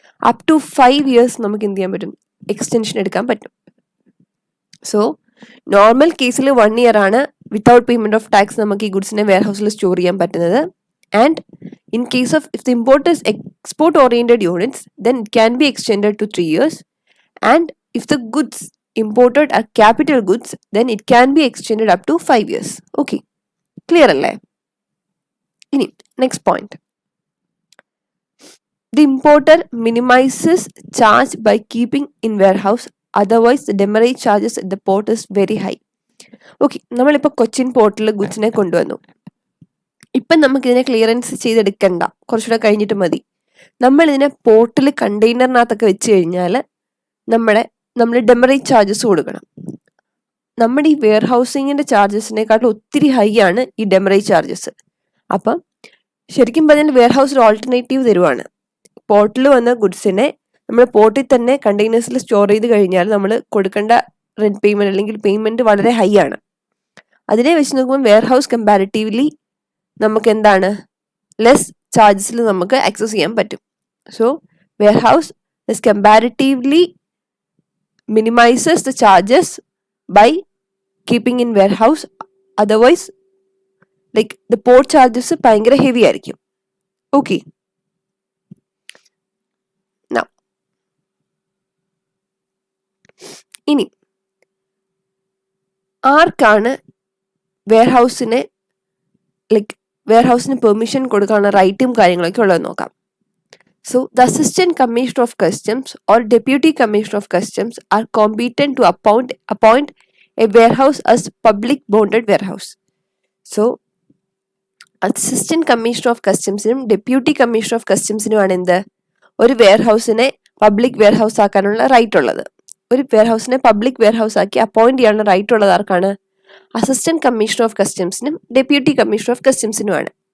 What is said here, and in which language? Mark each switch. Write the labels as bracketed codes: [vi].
[ml] Up to 5 years നമുക്ക് എന്ത് ചെയ്യാൻ പറ്റും? എക്സ്റ്റൻഷൻ എടുക്കാൻ പറ്റും. സോ നോർമൽ കേസിൽ 1 year ആണ് വിത്തൗട്ട് പേയ്മെന്റ് ഓഫ് ടാക്സ് നമുക്ക് ഈ ഗുഡ്സിനെ വെയർ ഹൗസിൽ സ്റ്റോർ ചെയ്യാൻ പറ്റുന്നത്. [en] And in case of if the importers export oriented units then it can be extended to 3 years. And if the goods imported are capital goods then it can be extended up to 5 years. Okay, clear [ml] അല്ലേ? ഇനി next point, [en] the importer minimizes charge by keeping in warehouse, otherwise the demurrage charges at the port is very high. [ml] Okay, നമ്മളിപ്പോൾ കൊച്ചിൻ പോർട്ടിൽ ഗുഡ്സിനെ കൊണ്ടുവന്നു. ഇപ്പം നമുക്കിതിനെ clearance ചെയ്തെടുക്കണ്ട, കുറച്ചുകൂടെ കഴിഞ്ഞിട്ട് മതി. നമ്മളിതിനെ പോർട്ടിൽ കണ്ടെയ്നറിനകത്തൊക്കെ വെച്ച് കഴിഞ്ഞാൽ നമ്മൾ ഡെമറേജ് ചാർജസ് കൊടുക്കണം. നമ്മുടെ ഈ വെയർ ഹൗസിങ്ങിന്റെ ചാർജസിനെക്കാട്ടും ഒത്തിരി ഹൈ ആണ് ഈ ഡെമറേജ് ചാർജസ്. അപ്പം ശരിക്കും പറഞ്ഞാൽ വെയർ ഹൗസ് ഒരു ഓൾട്ടർനേറ്റീവ് തരുവാണ്. പോർട്ടിൽ വന്ന ഗുഡ്സിനെ നമ്മൾ പോർട്ടിൽ തന്നെ കണ്ടെയ്നേഴ്സിൽ സ്റ്റോർ ചെയ്ത് കഴിഞ്ഞാൽ നമ്മൾ കൊടുക്കേണ്ട റെന്റ് പേയ്മെന്റ് അല്ലെങ്കിൽ പേയ്മെന്റ് വളരെ ഹൈ ആണ്. അതിനെ വെച്ച് നോക്കുമ്പോൾ വെയർ ഹൗസ് കമ്പാരിറ്റീവ്ലി നമുക്ക് എന്താണ് ലെസ് ചാർജസിൽ നമുക്ക് ആക്സസ് ചെയ്യാൻ പറ്റും. [en] So warehouse is comparatively minimizes the charges by keeping in warehouse. Otherwise like the port charges [ml] ഭയങ്കര ഹെവി ആയിരിക്കും. ഓക്കെ, ഇനി ആർക്കാണ് വെയർഹൗസിന് പെർമിഷൻ കൊടുക്കാനുള്ള റൈറ്റും കാര്യങ്ങളൊക്കെ ഉള്ളത് നോക്കാം. [en] So, the Assistant Commissioner of Customs or Deputy Commissioner of Customs are competent to appoint a warehouse as public bonded warehouse. [ml] So, Assistant Commissioner of Customs നും Deputy Commissioner of Customs നുമാണ് എന്ത് ഒരു വെയർഹൗസിനെ public warehouse ആക്കാനുള്ള right ഉള്ളത്. ഒരു വെയർഹൗസിനെ public warehouse ആക്കി appoint ചെയ്യാനുള്ള right ഉള്ളത് ആർക്കാണ്? Assistant commissioner of കസ്റ്റംസിനും deputy commissioner of കസ്റ്റംസിനുമാണ്.